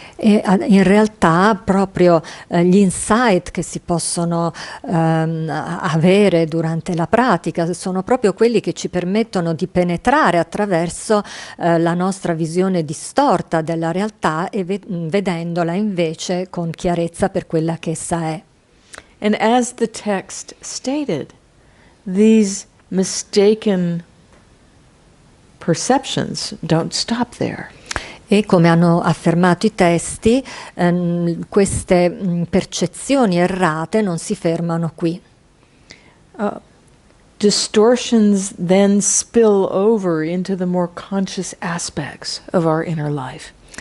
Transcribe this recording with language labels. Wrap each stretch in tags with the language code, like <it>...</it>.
<it>E in realtà proprio gli insight che si possono avere durante la pratica sono proprio quelli che ci permettono di penetrare attraverso la nostra visione distorta della realtà e vedendola invece con chiarezza per quella che essa è.</it> <en>And as the text stated, these mistaken perceptions don't stop there.</en> <it>E come hanno affermato i testi, queste percezioni errate non si fermano qui.</it> <en>Distortions then spill over into the more conscious aspects of our inner life.</en>